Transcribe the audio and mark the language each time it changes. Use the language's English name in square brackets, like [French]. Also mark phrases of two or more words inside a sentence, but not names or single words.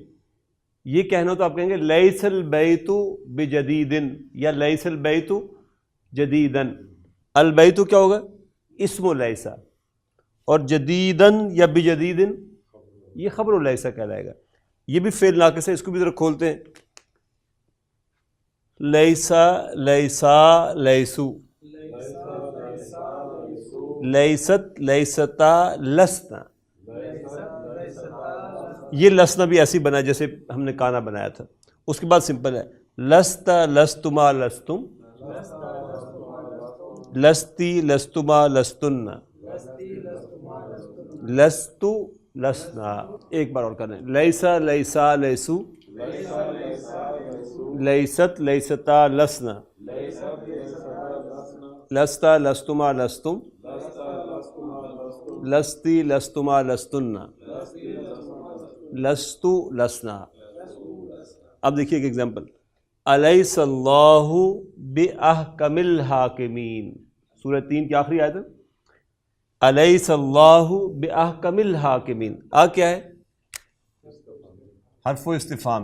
[Urdu] یہ کہنا تو آپ کہیں گے [Arabic] لیس البیت بجدید [Urdu] یا [Arabic] لیس البیت جدیدن. [Urdu] البیت کیا ہوگا؟ [Arabic] اسم لیسا. [Urdu] اور جدیدن یا بجدیدن یہ [Arabic] خبر لیسا [Urdu] کہلائے گا. یہ بھی فعل ناقص ہے، اس کو بھی ذرا کھولتے ہیں. [Arabic] لیسا لیسا لیسو، لیست لیستا لسنا. [Urdu] یہ لسنا بھی ایسی بنا جیسے ہم نے کانا بنایا تھا. اس کے بعد سمپل ہے [Arabic] لستا لستما لستم، لستی لستما لستن، لستو لسنا. [Urdu] ایک بار اور کریں. [Arabic] لیسا لیسا لیسو، لیست لیستا لسنا، لستا لستما لستم، لستی لستما لستن، لستو لسنا. [Urdu] اب دیکھیے ایک ایگزامپل. [Arabic] الیس اللہ باحکم الحاکمین، [Urdu] سورہ 3 کی آخری آیت ہے. [Arabic] الیس اللہ باحکم الحاکمین، [Urdu] کیا ہے؟ حرف استفہام.